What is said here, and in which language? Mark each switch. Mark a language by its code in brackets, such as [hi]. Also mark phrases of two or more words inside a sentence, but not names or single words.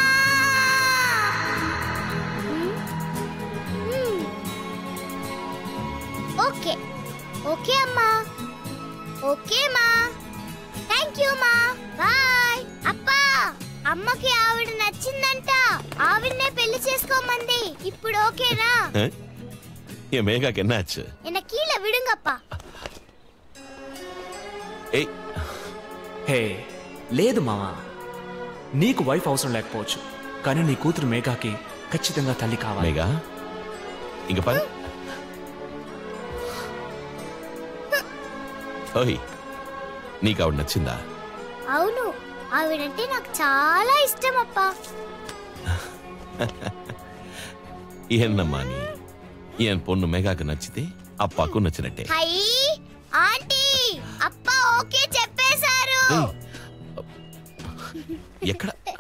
[te] ఓకే ఓకే అమ్మా. ఓకే మా, [en] thank you [te] మా, బాయ్. అప్పా, అమ్మకి ఆవిడ నచ్చిందంట, ఆవిడనే పెళ్లి చేసుకోమంది. ఇప్పుడు ఓకేనా? [ta] என் மேகாக்கு என்ன ஆச்சு? என்ன கீழே விடுங்கப்பா. [te] ఏయ్, హే లేదు మావా, నీకు వైఫ్ అవసరం లేకపోవచ్చు, కానీ నీ కూతురు మేఘాకి ఖచ్చితంగా తల్లి కావాలి. మేఘా, ఇంక పని. ఓయ్, నీకు ఆవిడ నచ్చిందా? అవును, ఆవిడంటే నాకు చాలా ఇష్టం అప్పా. [ta] என்னம்மா நீ, என் பொண்ணு மேகாக்கு [te] నచ్చితే అప్పాకు నచ్చినట్టే. హై ఆంటీ, అప్పా ఓకే చెప్పేశారు. ఎక్కడ